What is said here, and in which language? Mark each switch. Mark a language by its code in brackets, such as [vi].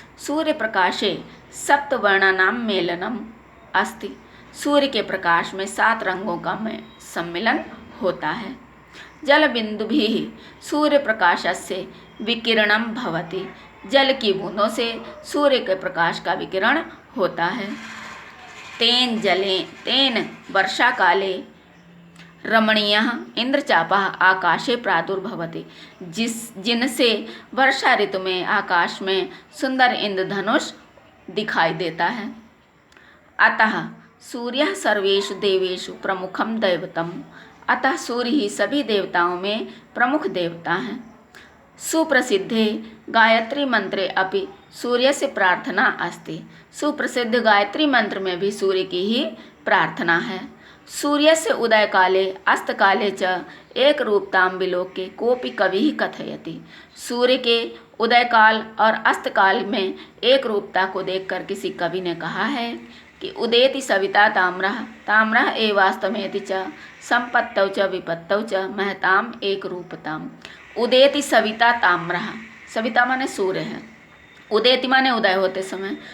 [sa] सूर्य प्रकाशे सप्तवर्णानां मेलनम अस्ति। [hi] सूर्य के प्रकाश में 7 रंगों का सम्मिलन होता है। [sa] जल बिंदु भी सूर्य प्रकाशस्य विकिरणम भवति। [hi] जल की बूंदों से सूर्य के प्रकाश का विकिरण होता है। [sa] तेन वर्षा काले रमणीयः इंद्रचापः आकाशे प्रादुर्भवति। [hi] जिनसे वर्षा ऋतु में आकाश में सुंदर इंद्रधनुष दिखाई देता है। [sa] अतः सूर्यः सर्वेषु देवेषु प्रमुखम दैवतम। [hi] अतः सूर्य ही सभी देवताओं में प्रमुख देवता हैं। [sa] सुप्रसिद्धे गायत्री मंत्रे अपि सूर्यस्य प्रार्थना अस्ति। [hi] सुप्रसिद्ध गायत्री मंत्र में भी सूर्य की ही प्रार्थना है। [sa] सूर्यस्य उदय काले अस्त काले च एक रूपतां विलोक्य कोपि कवि कथयति। [hi] सूर्य के उदय काल और अस्त काल में एक रूपता को देखकर किसी कवि ने कहा है कि [sa] उदेति सविता ताम्रः ताम्रः एवास्तमेति च संपत्तौ च विपत्तौ च महताम एक रूपताम। उदेति सविता ताम्रः। [hi] सविता माने सूर्य है। उदेति माने उदय होते समय।